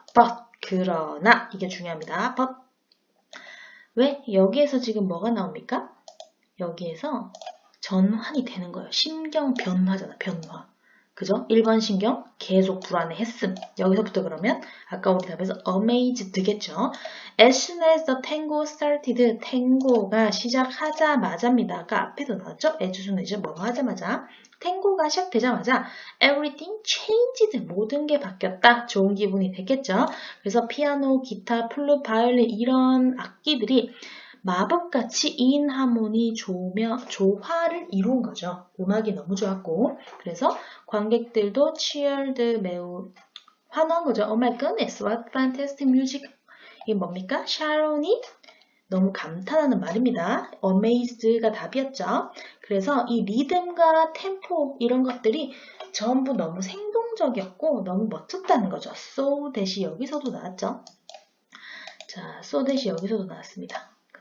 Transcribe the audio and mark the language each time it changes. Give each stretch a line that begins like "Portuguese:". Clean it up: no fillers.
Korean: But, 그러나, 이게 중요합니다. But, 왜? 여기에서 지금 뭐가 나옵니까? 여기에서 전환이 되는 거예요. 심경 변화잖아, 변화. 그죠? 1번 신경 계속 불안해했음. 여기서부터 그러면 아까 우리 답에서 amazed겠죠.
English: As soon as the tango started,
Korean: 탱고가 시작하자마자입니다. 아까 앞에도 나왔죠? as soon as 뭐 하자마자 탱고가 시작되자마자
English: everything changed,
Korean: 모든 게 바뀌었다. 좋은 기분이 됐겠죠. 그래서 피아노, 기타, 플룻, 바이올린 이런 악기들이 마법같이 인하모니 조화를 이룬 거죠. 음악이 너무 좋았고 그래서 관객들도 cheered 매우 환호한 거죠.
English: Oh my goodness, what fantastic music.
Korean: 이게 뭡니까? 샤론이 너무 감탄하는 말입니다. amazed가 답이었죠. 그래서 이 리듬과 템포 이런 것들이 전부 너무 생동적이었고 너무 멋졌다는 거죠. so that이 여기서도 나왔죠. 자, so that이 여기서도 나왔습니다.